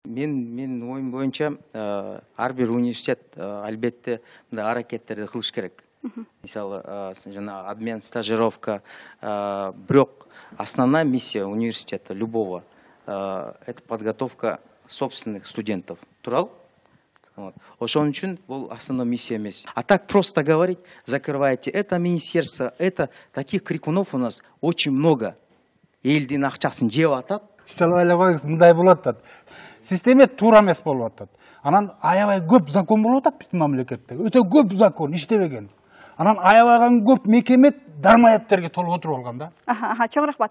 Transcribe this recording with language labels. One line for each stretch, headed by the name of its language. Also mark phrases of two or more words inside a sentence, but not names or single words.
Kyrgyz: Мен оюм боюнча ар бир университет албетте мындай аракеттерди кылыш керек. Мисалы, жана
Russian: обмен, стажировка, бирок основная миссия университета любого это подготовка собственных студентов.
Kyrgyz: Турал? Ошон үчүн бул
Russian: основная миссия
Kyrgyz: эмес.
Russian: А так просто говорить, закрывайте это министерство, это таких крикунов у нас очень много.
Kyrgyz: Элдин акчасын жеп атат. Чалбайлабаңыз мындай болот да. Система туура эмес болуп атат. Анан аябай көп закон болуп атат биздин мамлекетте. Өтө көп закон иштебеген. Анан аябаган көп мекеме дармаевтерге толуп отуруп алган да. Чоң рахмат.